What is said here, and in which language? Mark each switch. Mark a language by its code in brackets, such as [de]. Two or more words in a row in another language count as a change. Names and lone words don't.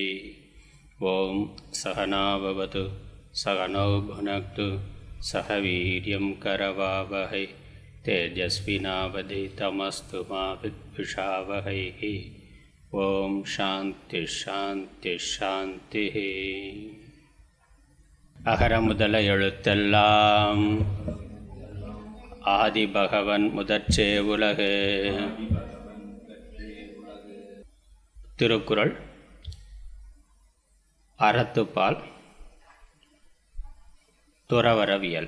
[sa] ॐ सहना भवतु सहनौ भुनक्तु सह वीर्यं करवावहै तेजस्विनावधीतमस्तु मा विद्विषावहैः। ॐ शान्ति शान्ति शान्तिः। [ta] அகர முதல எழுத்தெல்லாம் ஆதிபகவன் முதற்றே உலகு. திருக்குறள் அறத்துப்பால் துறவறவியல்.